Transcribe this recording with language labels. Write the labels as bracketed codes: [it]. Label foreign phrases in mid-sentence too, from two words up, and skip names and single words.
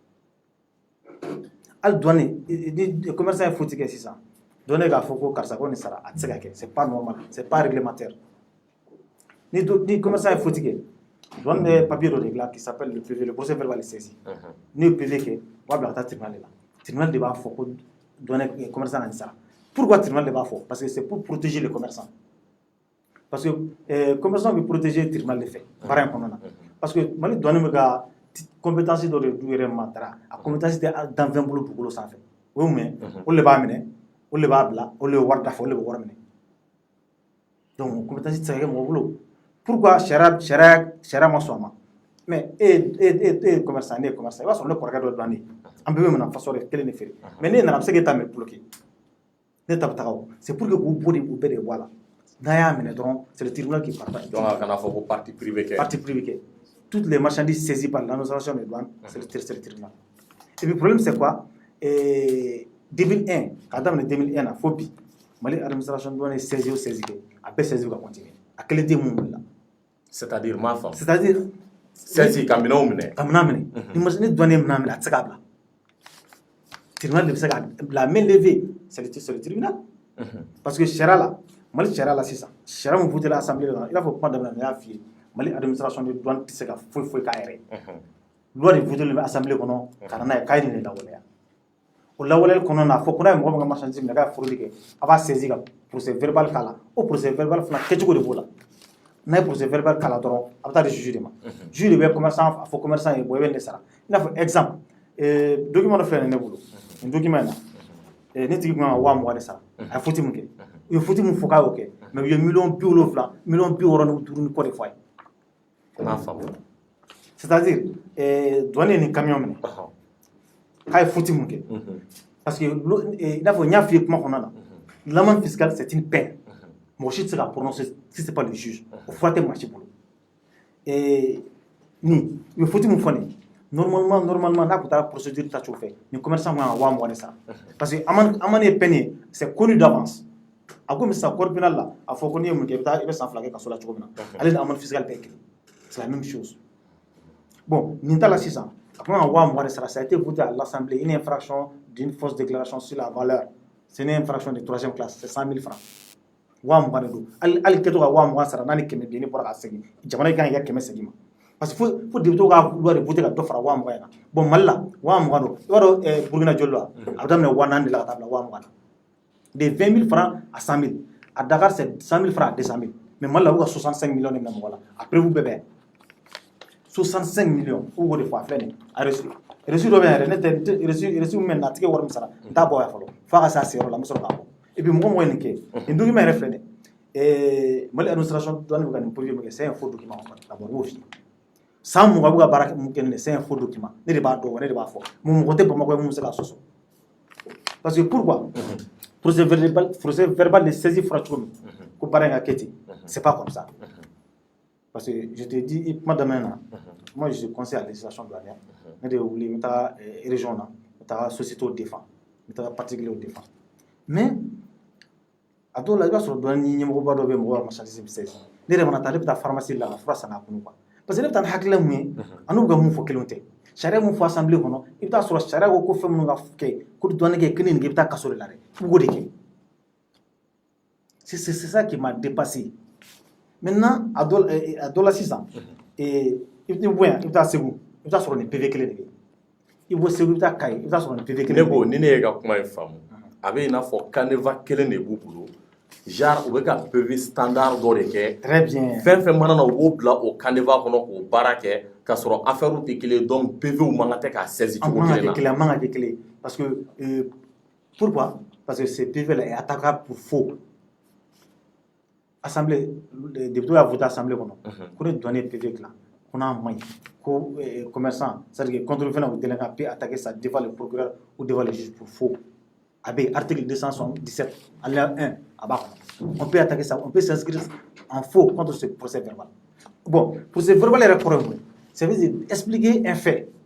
[bm] hali douane ni commerçant ye faute kɛ sisan douane k'a fɔ ko karisa ko nin sara a tɛ se ka kɛ [fr] c'est pas normal c'est pas réglementaire [bm] ni commerçant ye faute kɛ douane bɛ papier dɔ de dilan [fr] qui s'appelle le PV le procès verbal de saisie [bm] n'i ye PV kɛ u b'a bila ka taa tribunal de la tribunal de b'a fɔ ko douane commerçant na nin sara pourquoi tribunal de b'a fɔ [fr] parce que c'est pour protéger les commerçants parce que [bm] commerçant bɛ protéger tribunal de fɛ baara in kɔnɔna na [fr] parce que [bm] Mali douane bɛ ka compétence dɔ de d'u yɛrɛ ma dara a compétence tɛ danfɛn bolo dugukolo sanfɛ o ye mun ye olu de b'a minɛ olu de b'a bila olu de bɛ wari dafa olu de bɛ wari minɛ [fr] donc compétence [bm] tɛ se ka kɛ mɔgɔ bolo pourquoi sariya ma sɔn a ma mais e ye commerçant ne ye commerçant i b'a sɔrɔ ne kɔrɔkɛ dɔ douane an bɛɛ bɛ minɛ façon de kelen de feere mais ne nana a bɛ se k'e ta mɛ bloqué ne ta bɛ taga o [fr] c'est pour que [bm] k'u bɔ de u bɛɛ de bɔ a la n'a y'a minɛ dɔrɔn [fr] c'est le tribunal qui parle [bm] donc a kana fɔ ko [fr] partie privée [bm] kɛ [fr] toutes les marchandises saisies par l'administration des douanes c'est le tribunal et puis le problème c'est quoi 2001 [bm] k'a daminɛ [fr] 2001 [bm] na fo bi [fr] Mali administration douane saisi [bm] o saisi kɛ a bɛɛ saisi ka continuer a kelen tɛ mun bila [fr] c'est-à-dire [bm] m'a faamu [fr] c'est-à-dire [bm] saisi ka minɛnw minɛ ni douane ye minɛn minɛ a tɛ se k'a bila tribunal de bɛ se k'a bila [fr] main levée c'est le tribunal parce que [bm] sariya la Mali charia la sisan charia mun [fr] voté l'Assemblée là il a faut pas [bm] daminɛ y'a f'i ye Mali [fr] administration de douane [bm] tɛ se ka foyi k'a yɛrɛ loi de [fr] voté l'Assemblée [bm] kɔnɔ ka na n'a ye k'a ye nin de lawaleya o lawaleyali kɔnɔna na a fɔ ko n'a ye mɔgɔ min ka marchandise minɛ k'a ye fraude kɛ a b'a saisi ka [fr] procès verbal [bm] k'a la o [fr] procès verbal [bm] fana kɛcogo de b'o la n'a ye [fr] procès verbal [bm] k'a la dɔrɔn a bɛ taa di juge de ma juge de bɛ commerçant a fɔ commerçant ye bon i bɛ nin de sara i n'a fɔ [fr] exemple document [bm] dɔ filɛ nin ne bolo nin document in na ne tigi kun kan ka 20,000 de sara a ye faute min kɛ u ye faute min fɔ k'a y'o kɛ mais u ye 75,000 65,000 ni kɔ de fɔ a ye n'a faamu [fr] c'est-à-dire douane [bm] ye nin camion minɛ k'a ye faute min kɛ [fr] parce que [bm] i n'a fɔ n y'a f'i ye kuma kɔnɔna na [fr] l'amende fiscale c'est une peine [bm] mɔgɔ si tɛ se ka prononcer [fr] si c'est pas le juge [bm] o fura tɛ maa si bolo nin u ye faute min fɔ nin normalement n'a tun taara procédure tacogo fɛ nin commerçant kan ka 20,000 de sara [fr] parce que amende [bm] ye peine ye [fr] c'est connu d'avance [bm] a ko sisan [fr] code pénal [bm] la a fɔ ko n'i ye mun kɛ i bɛ san 2 kɛ kaso la cogo min na ale ni [fr] amende fiscale [bm] bɛɛ kelen [fr] c'est la même chose [bm] bon nin ta la sisan a kan ka 20,000 de sara [fr] ça a été voté à l'Assemblée une infraction d'une fausse déclaration sur la valeur c'est une infraction de 3e classe c'est 100,000 francs [bm] 20,000 de don hali kɛtɔ ka 20,000 sara n'a ni 100 bɛ yen ne bɔra ka segin jamana in kan k'i ka 100 segin ma [fr] parce que [bm] fo député ka loi de voté ka dɔ fara 20,000 in na bon Mali la 20,000 don i b'a dɔn Burkina joli la a bɛ daminɛ 40,000 de la ka taa bila 20,000 na de [fr] 20,000 francs à 100,000 à Dakar c'est 100,000 francs à 200,000 mais [bm] Mali la u ka 65 millions de minɛ mɔgɔ la a prévu bɛɛ bɛ 65 millions u b'o de fɔ a filɛ nin a reçu dɔ bɛ yan yɛrɛ ne tɛ reçu min bɛ na a tigi ye wari min sara n t'a bɔ yan fɔlɔ f'a ka se a seyɔrɔ la n bɛ sɔrɔ k'a bɔ [fr] et puis [bm] mɔgɔ ye nin kɛ nin document yɛrɛ filɛ nin Mali administration douane bɛ ka nin projet min kɛ [fr] c'est un faux document d'abord [bm] n b'o f'i ye san mugan bɛ ka baara mun kɛ nin [fr] c'est un faux document [bm] ne de b'a dɔn ne de b'a fɔ mais mɔgɔ tɛ Bamakɔ mun bɛ se k'a sɔsɔ [fr] parce que pourquoi procès verbal de saisie [bm] fɔra cogo min ko baara in ka kɛ ten [fr] c'est pas comme ça parce que je te dis [bm] kuma daminɛ na [fr] moi je suis conseiller à législation douanière [bm] ne de wuli n bɛ taa région na n bɛ taa société défend n bɛ taa particulier défend mais a dɔw la i b'a sɔrɔ douane ɲɛmɔgɔba dɔ bɛ mɔgɔ ka marchandise bɛ saisi ne yɛrɛ mana taa ne bɛ taa pharmacie la ka fura san k'a kunu quoi [fr] parce que [bm] ne bɛ taa ni hakilina mun ye ani u ka mun fɔ kelenw tɛ sariya mun fɔ assemblée kɔnɔ i bɛ taa sɔrɔ sariya ko fɛn minnu ka kɛ ko douane kɛ ko nin kɛ i bɛ taa kaso de la dɛ i b'o de kɛ [fr] c'est ça qui m'a dépassé maintenant [bm] a dɔ la sisan i bɛ bɔ yan i bɛ taa Segu i bɛ taa sɔrɔ nin PV kelen de bɛ yen i bɔ Segu i bɛ taa Kayi i bɛ taa sɔrɔ nin PV kelen de bɛ yen. ne ko ni ne ye ka kuma in faamu a bɛ i n'a fɔ canevas kelen de b'u bolo genre u bɛ ka [fr] PV standard [bm] dɔ de kɛ. [fr] Très bien. [bm] fɛn fɛn mana na u b'o bila o canevas kɔnɔ k'o baara kɛ k'a sɔrɔ affaire tɛ kelen donc PV man kan tɛ k'a saisi cogo kelen na. A man kan ka kɛ kelen [fr] parce que pourquoi parce que ce PV là est attaquable pour faux. [bm] Assemblée député y'a voté assemblée kɔnɔ ko ne douanier PV dilan ko n'a man ɲi ko commerçant [fr] c'est-à-dire que contrôle ou délinquant peut attaquer ça devant le procureur ou devant le juge pour faux. Avec article 277 alinéa 1 à bas. On peut attaquer ça, on peut s'inscrire en faux contre ce procès verbal. Bon, procès verbal est problème. Ça veut dire expliquer un fait.